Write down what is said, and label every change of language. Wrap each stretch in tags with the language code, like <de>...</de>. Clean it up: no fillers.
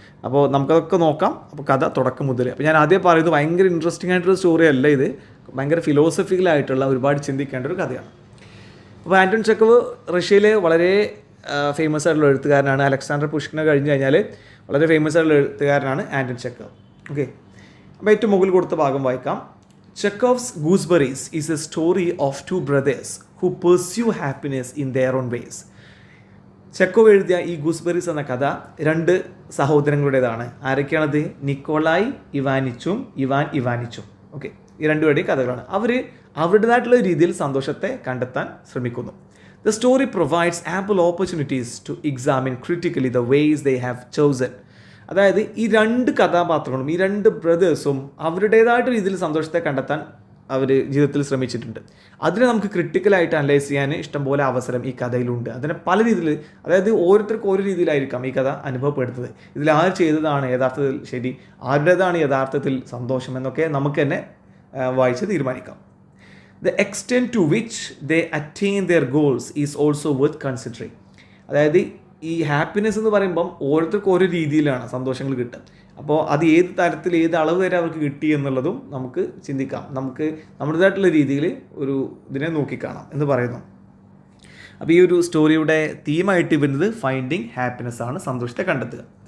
<ml>അപ്പോൾ നമുക്കതൊക്കെ നോക്കാം. അപ്പോൾ കഥ തുടക്കം മുതൽ. അപ്പോൾ ഞാൻ ആദ്യം പറയുന്നത് ഭയങ്കര ഇൻട്രസ്റ്റിംഗ് ആയിട്ടുള്ള സ്റ്റോറി അല്ല ഇത്, ഭയങ്കര ഫിലോസഫിക്കലായിട്ടുള്ള ഒരുപാട് ചിന്തിക്കേണ്ട ഒരു കഥയാണ്. അപ്പോൾ ആൻറ്റൺ ചെക്കോവ് റഷ്യയിലെ വളരെ ഫേമസ് ആയിട്ടുള്ള എഴുത്തുകാരനാണ്. അലക്സാണ്ടർ പുഷ്കിനെ കഴിഞ്ഞ് കഴിഞ്ഞാൽ വളരെ ഫേമസ് ആയിട്ടുള്ള എഴുത്തുകാരനാണ് ആൻറ്റൺ ചെക്കോവ്. ഓക്കെ, അപ്പോൾ ഏറ്റവും മുകളിൽ കൊടുത്ത ഭാഗം വായിക്കാം.</ml> <en>Chekhov's Gooseberries is a story of 2 brothers who pursue happiness in their own ways.</en> <ml>Chekhov എഴുതിയ ഈ ഗൂസ്ബെറീസ് എന്ന കഥ 2 സഹോദരങ്ങളുടേതാണ്. ആരൊക്കെയാണത്? Nikolai ഇവാനിച്ചും Ivan ഇവാനിച്ചും. ഓക്കെ, ഈ 2 പേരുടെയും കഥകളാണ്. അവർ അവരുടേതായിട്ടുള്ള രീതിയിൽ സന്തോഷത്തെ കണ്ടെത്താൻ ശ്രമിക്കുന്നു.</ml> <en>The story provides ample opportunities to examine critically the ways they have chosen.</en> <ml>അതായത് ഈ 2 കഥാപാത്രങ്ങളും ഈ 2 ബ്രദേഴ്സും അവരുടേതായിട്ട് രീതിയിൽ സന്തോഷത്തെ കണ്ടെത്താൻ അവർ ജീവിതത്തിൽ ശ്രമിച്ചിട്ടുണ്ട്. അതിനെ നമുക്ക് ക്രിട്ടിക്കലായിട്ട് അനലൈസ് ചെയ്യാൻ ഇഷ്ടംപോലെ അവസരം ഈ കഥയിലുണ്ട്. അതിനെ പല രീതിയിൽ, അതായത് ഓരോരുത്തർക്കും ഓരോ രീതിയിലായിരിക്കാം ഈ കഥ അനുഭവപ്പെടുന്നത്. ഇതിൽ ആര് ചെയ്തതാണ് യഥാർത്ഥത്തിൽ ശരി, ആരുടേതാണ് യഥാർത്ഥത്തിൽ സന്തോഷം എന്നൊക്കെ നമുക്ക് തന്നെ വായിച്ച് തീരുമാനിക്കാം.</ml> <en>The extent to which they attain their goals is also worth considering.</en> <ml>അതായത് ഈ ഹാപ്പിനെസ് എന്ന് പറയുമ്പം ഓരോരുത്തർക്കും ഓരോ രീതിയിലാണ് സന്തോഷങ്ങൾ കിട്ടുക. അപ്പോൾ അത് ഏത് തരത്തിൽ ഏത് അളവ് വരെ അവർക്ക് കിട്ടി എന്നുള്ളതും നമുക്ക് ചിന്തിക്കാം. നമുക്ക് നമ്മുടേതായിട്ടുള്ള രീതിയിൽ ഒരു ഇതിനെ നോക്കിക്കാണാം എന്ന് പറയുന്നു. അപ്പോൾ ഈ ഒരു സ്റ്റോറിയുടെ തീമായിട്ട് വരുന്നത് ഫൈൻഡിങ് ഹാപ്പിനെസ് ആണ്, സന്തോഷത്തെ കണ്ടെത്തുക.</ml>